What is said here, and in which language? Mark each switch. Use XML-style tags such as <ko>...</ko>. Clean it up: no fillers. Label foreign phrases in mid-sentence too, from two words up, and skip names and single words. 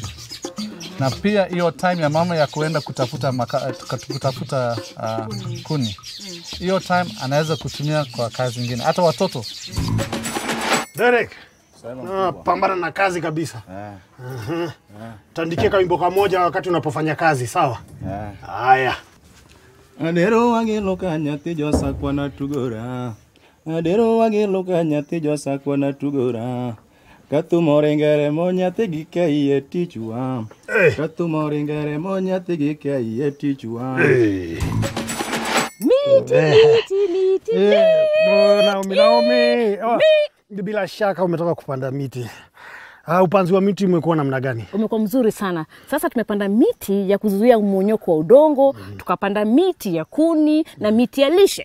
<sw>Na pia hiyo time ya mama ya kuenda kutafuta kuni. Hiyo time anaweza kutumia kwa kazi nyingine, hata watoto. Derek, pambana na kazi kabisa. Tandikie kawimbo kamoja wakati unapofanya kazi, sawa? Haya.</sw> <luo>Adero wagelo ka nyathi josakwa na tugora. Adero wagelo ka nyathi josakwa na tugora. Katumore ngere mo nyathi gi kaiye tichwa. Katumore ngere mo nyathi gi kaiye tichwa.</luo> <sw>Miti. Naomi. Bila shaka umetoka kupanda miti. Upanzi wa miti umekuwa namna gani? Umekuwa mzuri sana. Sasa tumepanda miti ya kuzuia mmonyoko wa udongo, tukapanda miti ya kuni na miti ya lishe.</sw>